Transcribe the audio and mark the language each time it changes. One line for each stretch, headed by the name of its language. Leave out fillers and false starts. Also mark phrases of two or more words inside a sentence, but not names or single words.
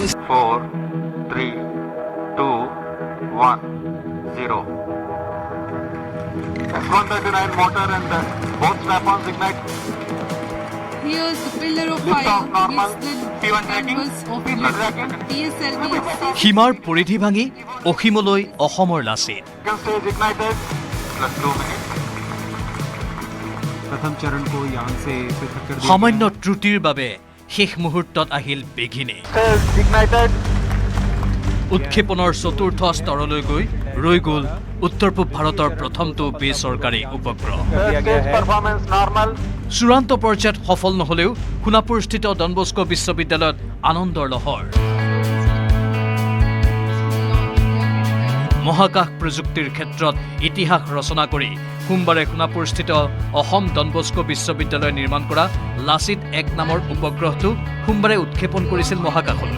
English: 4, 3, 2, 1, 0. S139 motor and both strap-ons ignite. Here's the pillar of fire meets the canvas of PSLV.
Assamese: সীমাৰ পৰিধি ভাঙি অসীমলৈ অসমৰ লাচিত।
English: Stage ignited. Plus 2 minutes.
Hindi: प्रथम चरण को यान से पृथक कर दिया
Assamese: সামান্য ত্ৰুটিৰ বাবে শেষ মুহূৰ্তত আহিল বেঘিনি।
English: Stage ignited.
Assamese: উৎক্ষেপণৰ চতুৰ্থ স্তৰলৈ গৈ ৰৈ গ'ল উত্তৰ পূব ভাৰতৰ প্ৰথমটো বেচৰকাৰী উপগ্ৰহ।
English: Stage performance normal.
Assamese: চূড়ান্ত পৰ্যায়ত সফল নহ'লেও সোণাপুৰস্থিত ডন বস্কো বিশ্ববিদ্যালয়ত আনন্দৰ লহৰ। মহাকাশ প্ৰযুক্তিৰ ক্ষেত্ৰত ইতিহাস ৰচনা কৰি সোমবাৰে সোণাপুৰস্থিত অসম ডন বস্কো বিশ্ববিদ্যালয়ে নিৰ্মাণ কৰা লাচিত ১ নামৰ উপগ্ৰহটো সোমবাৰে উৎক্ষেপণ কৰিছিল মহাকাশলৈ।